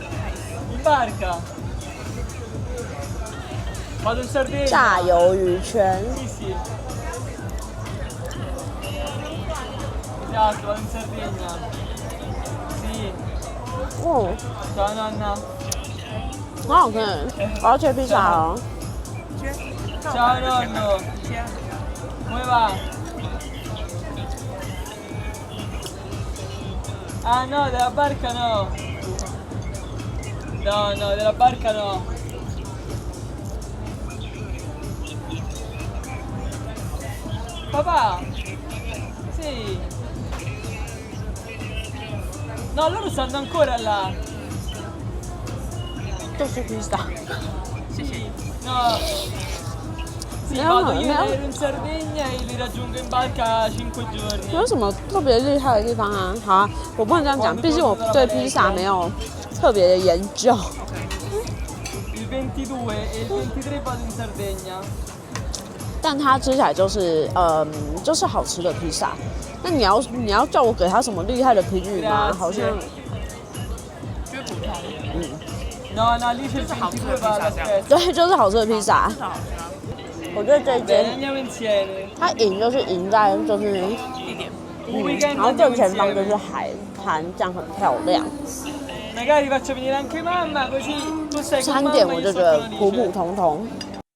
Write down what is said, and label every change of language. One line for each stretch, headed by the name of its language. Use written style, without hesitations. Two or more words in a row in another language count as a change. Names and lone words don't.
Chinese: 炸鱿鱼圈。哦，好好吃，我要切披萨哦。
Italian: Ciao nonno, come va? Ah no, della barca no. No, della barca no. Papà? Sì. No, loro stanno ancora là.
Chinese: 就是披萨。
Italian: No. Sì, vado io ero in Sardegna e li raggiungo in barca 5 giorni.
Chinese: 没有什么特别厉害的地方啊。好啊，我不能这样讲，毕竟我对披萨没有特别的研究。
Italian: Il 22 e il 23 vado in Sardegna.
Chinese: 但它吃起来就是就是好吃的披萨。那你要叫我给他什么厉害的评语吗？好像就是普通。
Italian: No, lì c'è il 22 va alla festa.
Chinese: 对，就是好吃的披萨。我觉得这一间
Italian: Andiamo insieme.
Chinese: 它赢就是赢在就是一点。然后正前方就是海滩，这样很漂亮。
Italian: Magari faccio venire anche mamma così tu sai
Chinese: 餐点我就觉得普普通通。